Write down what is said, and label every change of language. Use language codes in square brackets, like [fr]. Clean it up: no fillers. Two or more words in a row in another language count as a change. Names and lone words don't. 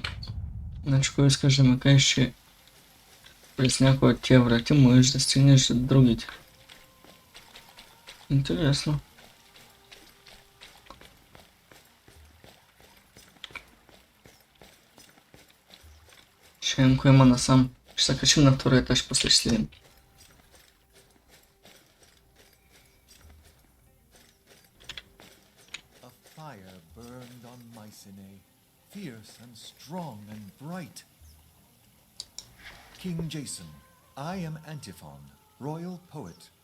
[bg] Значи, кой искаш да ме кажеш, че през някои от тия врати можеш да стигнеш до другите. Интересно. Ще видим кой има насам. Ще се качим на втория етаж, после ще следим. [en] A fire burned on Mycenae, fierce and strong and bright. King Jeyson, I am Antiphon, royal poet.